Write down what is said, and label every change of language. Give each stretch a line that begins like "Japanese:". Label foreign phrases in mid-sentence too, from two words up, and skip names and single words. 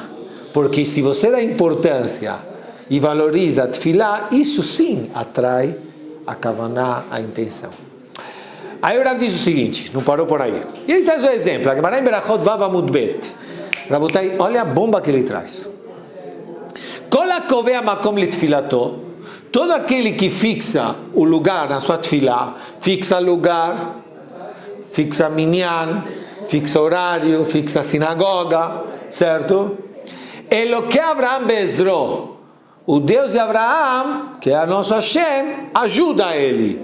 Portuguese: Porque se você dá importância e valoriza a tefilá, isso sim atrai a kavaná, a intenção. Aí o Rav diz o seguinte, não parou por aí. E ele traz o exemplo, a Gemara em Berachot
Hebrew: ו' עמוד ב.
Portuguese: Rabotai, olha a bomba que ele traz.
Hebrew: כל הקובע מקום לתפילתו,
Portuguese: todo aquele que fixa o lugar na sua tefilá, fixa lugar, fixa minyan, fixa horário, fixa sinagoga, certo?
Hebrew: אלוקי אברהם בעזרו,
Portuguese: o Deus de Abraham, que é nosso Hashem, ajuda ele.